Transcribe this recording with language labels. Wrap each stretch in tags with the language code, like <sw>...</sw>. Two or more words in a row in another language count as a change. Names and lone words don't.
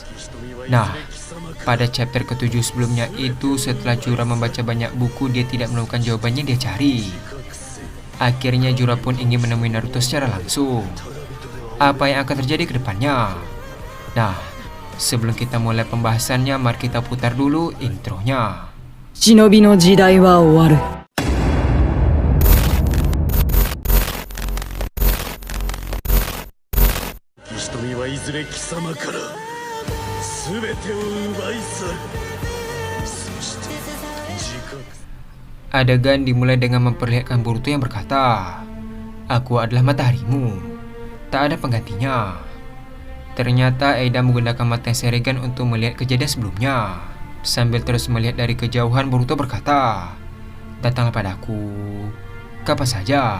<id>Nah, pada chapter ke-7 sebelumnya itu, setelah Jura membaca banyak buku, dia tidak menemukan jawabannya dia cari. Akhirnya Jura pun ingin menemui Naruto secara langsung. Apa yang akan terjadi ke depannya? Nah, sebelum kita mulai pembahasannya, mari kita putar dulu intronya.</id> <ja>忍びの時代は終わる。瞳はいずれ貴様から全てを奪い去る。そして自覚</ja> <id>Adegan dimulai dengan memperlihatkan Boruto yang berkata, "Aku adalah mataharimu, tak ada penggantinya." Ternyata Eida menggunakan mata Sharingan untuk melihat kejadian sebelumnya. Sambil terus melihat dari kejauhan, Boruto berkata, "Datanglah padaku, kapan saja."</id>